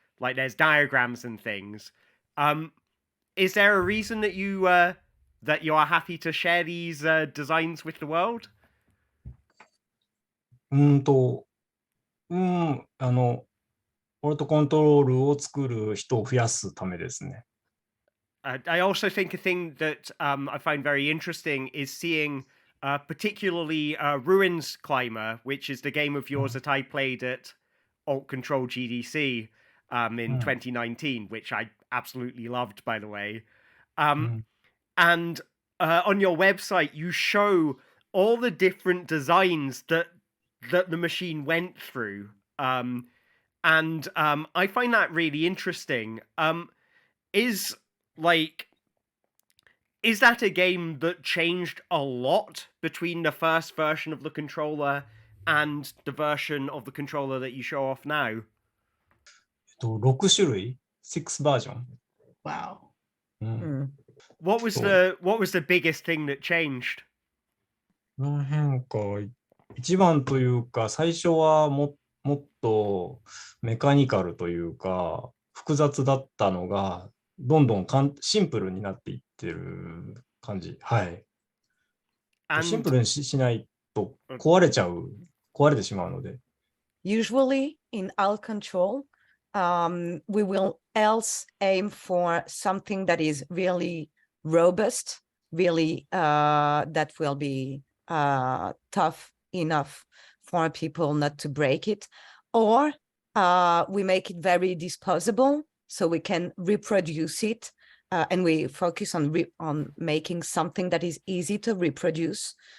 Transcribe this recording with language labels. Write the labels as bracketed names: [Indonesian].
[English] Like there's diagrams and things. Is there a reason that you are happy to share these designs with the world? [Japanese] オルトコントロールを作る人を増やすためですね。 [English] I also think a thing that I find very interesting is seeing particularly Ruins Climber, which is the game of yours that I played at Alt+Ctrl GDC in 2019, which I absolutely loved, by the way. And on your website, you show all the different designs that the machine went through. And I find that really interesting. Is that a game that changed a lot between the first version of the controller and the version of the controller that you show off now? [Japanese] 6種類 ?6 バージョン。 [English] Wow. What was the biggest thing that changed? [Japanese] 変化、一番というか、最初はもっとメカニカルというか、複雑だったのが、どんどんシンプルになっていってる感じ。はい。シンプルにしないと壊れてしまうので。 [English] Usually in Alt+Ctrl, we will else aim for something that is really robust, really that will be tough enough for people not to break it, or we make it very disposable so we can reproduce it, and we focus on making something that is easy to reproduce.